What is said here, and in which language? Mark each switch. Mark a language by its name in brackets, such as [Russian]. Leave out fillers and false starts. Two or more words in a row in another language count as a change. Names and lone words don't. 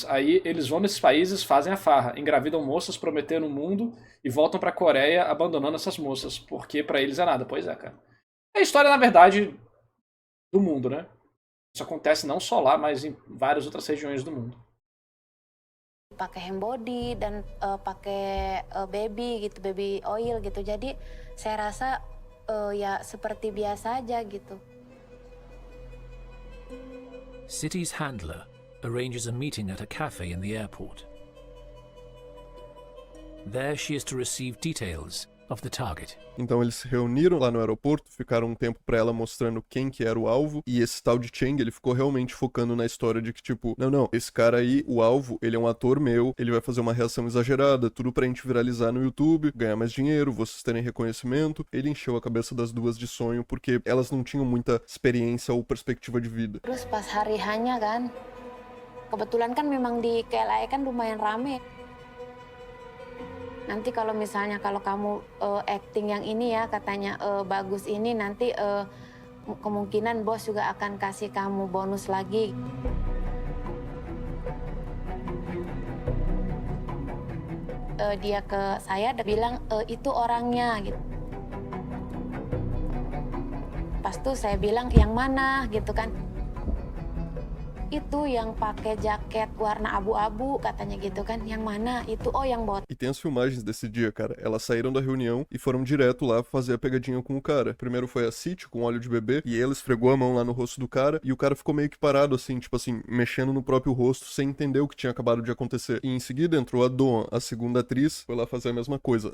[Portuguese] Aí eles vão nesses países, fazem a farra, engravidam moças, prometendo o mundo e voltam pra Coreia abandonando essas moças, porque pra eles é nada. Pois é, cara. É a história, na verdade, do mundo, né? Isso acontece não só lá, mas em várias outras regiões do mundo. [Indonesian] Pakai [English] hand body [Indonesian] dan pakai baby gitu, [English] baby oil [Indonesian] gitu. Jadi saya rasa ya seperti biasa aja gitu. [English] City's handler arranges a meeting at a cafe in the airport. There she is to receive details of the target. [Portuguese] Então eles se reuniram lá no aeroporto, ficaram um tempo pra ela mostrando quem que era o alvo, e esse tal de Cheng, ele ficou realmente focando na história de que, tipo, não, esse cara aí, o alvo, ele é um ator meu, ele vai fazer uma reação exagerada, tudo pra gente viralizar no YouTube, ganhar mais dinheiro, vocês terem reconhecimento. Ele encheu a cabeça das duas de sonho, porque elas não tinham muita experiência ou perspectiva de vida. [Indonesian] Terus pas hari hanya kan, kebetulan kan memang di KLIA kan lumayan rame. Nanti kalau misalnya kalau kamu acting yang ini ya katanya bagus ini nanti kemungkinan bos juga akan kasih kamu bonus lagi. Dia ke saya bilang itu orangnya gitu. Pas tuh saya bilang yang mana gitu kan. Itu yang pakai jaket warna abu-abu, katanya gitu kan. Yang mana? Itu, yang bot. [Portuguese] E tem as filmagens desse dia, cara. Elas saíram da reunião e foram direto lá fazer a pegadinha com o cara. Primeiro foi a City com óleo de bebê e ela esfregou a mão lá no rosto do cara e o cara ficou meio que parado assim, tipo assim, mexendo no próprio rosto sem entender o que tinha acabado de acontecer. E em seguida entrou a Doan, a segunda atriz, foi lá fazer a mesma coisa.